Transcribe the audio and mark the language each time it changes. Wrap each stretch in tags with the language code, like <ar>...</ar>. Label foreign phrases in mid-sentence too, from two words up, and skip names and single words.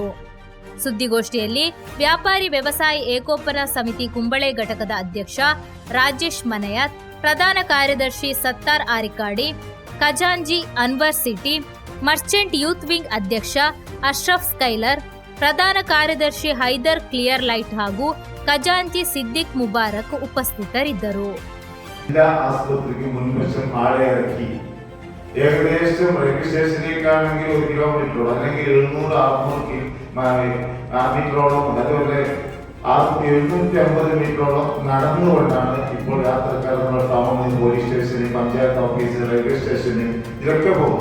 <kn>ಸುದ್ದಿಗೋಷ್ಠಿಯಲ್ಲಿ ವ್ಯಾಪಾರಿ ವ್ಯವಸಾಯ ಏಕೋಪನ ಸಮಿತಿ ಕುಂಬಳೆ ಘಟಕದ ಅಧ್ಯಕ್ಷ ರಾಜೇಶ್ ಮನೆಯತ್, ಪ್ರಧಾನ ಕಾರ್ಯದರ್ಶಿ ಸತ್ತಾರ್ ಆರಿಕಾಡಿ, ಖಜಾಂಜಿ ಅನ್ವರ್ ಸಿಟಿ, ಮರ್ಚೆಂಟ್ ಯೂತ್ ವಿಂಗ್ ಅಧ್ಯಕ್ಷ ಅಶ್ರಫ್ ಸ್ಕೈಲರ್, ಪ್ರಧಾನ ಕಾರ್ಯದರ್ಶಿ ಹೈದರ್ ಕ್ಲಿಯರ್ ಲೈಟ್ ಹಾಗೂ ಖಜಾಂಚಿ ಸಿದ್ದಿಕ್ ಮುಬಾರಕ್ ಉಪಸ್ಥಿತರಿದ್ದರು.</kn> <ml>ഏകദേശം രജിസ്ട്രേഷനിലേക്കാണെങ്കിൽ 1 കിലോമീറ്ററോളം അല്ലെങ്കിൽ 700-600 മീറ്ററോളം, അതുപോലെ 750 മീറ്ററോളം നടന്നുകൊണ്ടാണ് ഇപ്പോൾ യാത്രക്കാർ നമ്മുടെ ടൗണിൽ, പോലീസ് സ്റ്റേഷനിൽ, പഞ്ചായത്ത് ഓഫീസ്, റെയിൽവേ സ്റ്റേഷനിൽ ഇതൊക്കെ പോകും.</ml>